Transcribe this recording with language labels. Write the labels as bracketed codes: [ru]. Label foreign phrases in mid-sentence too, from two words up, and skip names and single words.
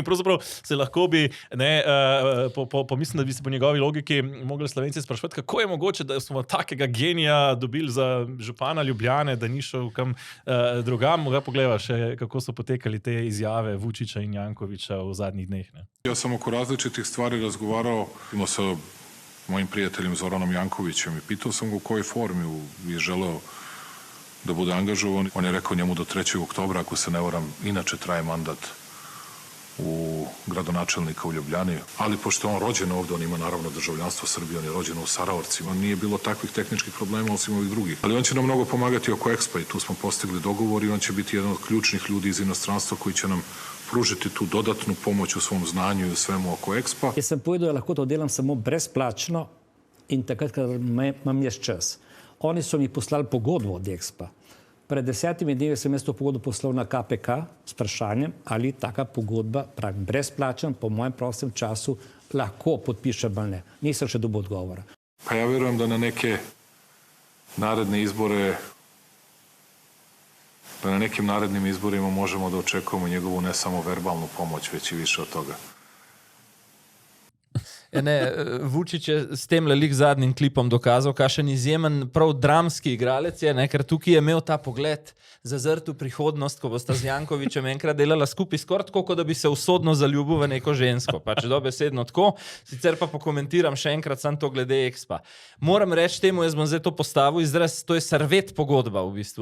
[sl] Pravzaprav se lahko bi, mislim, da bi se po njegovi logiki mogli Slovenci sprašovati, kako je mogoče, da smo takega genija dobili za župana Ljubljane, da ni šel kam drugam. Moga pogleda še, kako so potekali te izjave Vučića in Jankovića v zadnjih dneh. [sr] Ja sam oko različitih stvari razgovarao sa mojim prijateljem Zoranom Jankovićem i pitao sam ga u kojoj formi je želeo da bude angažovan. On je rekao njemu do 3. oktobra, ako se ne varam, inače traje mandat u gradonačelnika u Ljubljani, ali pošto je on rođen ovdje, on ima naravno državljanstvo Srbije, on je rođen u Saraorcima, nije bilo takvih tehničkih problema osim ovih drugih. Ali on će nam mnogo pomagati oko Expa i tu smo postigli dogovor i on će biti jedan od ključnih ljudi iz inostranstva koji će nam pružiti tu dodatnu pomoć u svom znanju i u svemu oko Expa. [sl] Jaz sem povedal, da lahko to delam samo brezplačno in takrat, kad imam jaz čas. Oni so mi poslali pogodbo od Expa. Pred 10 dnevi sem jaz to pogodbo poslal na KPK s vprašanjem, ali taka pogodba, pravim, brezplačen, po mojem prostem času, lahko podpišem ali ne. Nisem še dobil odgovora. [sr] Pa ja vjerujem da na neke naredne izbore, da na nekim narednim izborima možemo da očekujemo njegovu ne samo verbalnu pomoć, već i više od toga. [sl] Vučić je s tem lik zadnjim klipom dokazal, kakšen izjemen, prav dramski igralec je, ker tukaj je imel ta pogled zazrt v prihodnost, ko bosta z Jankovićem enkrat delala skupaj skoraj tako, kot da bi se usodno zaljubil v neko žensko. Pač dobesedno tako. Sicer pa pokomentiram še enkrat sam to glede Expa. Moram reči temu, jaz bom zdaj to postavil izraz, to je servet pogodba v bistvu.